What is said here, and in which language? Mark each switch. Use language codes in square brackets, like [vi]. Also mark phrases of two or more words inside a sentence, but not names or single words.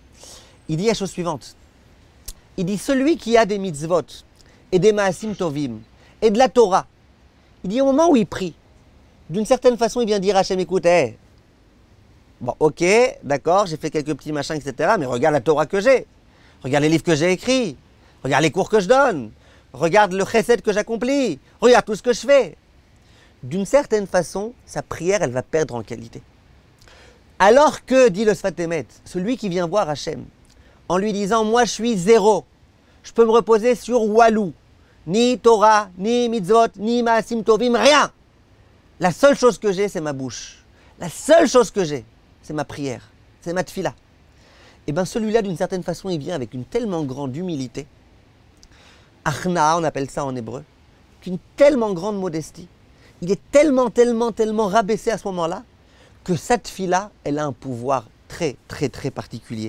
[fr] Il dit la chose suivante. Il dit, celui qui a des mitzvot, et des [he] מעשים טובים, [fr] et de la Torah, il dit au moment où il prie, d'une certaine façon, il vient dire à Hachem, écoute, bon, ok, d'accord, j'ai fait quelques petits machins, etc., mais regarde la Torah que j'ai, regarde les livres que j'ai écrits, regarde les cours que je donne, regarde le chesed que j'accomplis, regarde tout ce que je fais. D'une certaine façon, sa prière, elle va perdre en qualité. Alors que, dit le Sfat Emet, celui qui vient voir Hachem, en lui disant, moi je suis zéro, je peux me reposer sur Walou, ni Torah, ni mitzvot, ni [he] מעשים טובים, [fr] rien. La seule chose que j'ai, c'est ma bouche. La seule chose que j'ai, c'est ma prière, c'est ma tfila. Et bien celui-là, d'une certaine façon, il vient avec une tellement grande humilité, achna, on appelle ça en hébreu, qu'une tellement grande modestie. Il est tellement rabaissé à ce moment-là, que cette tfila, elle a un pouvoir très particulier.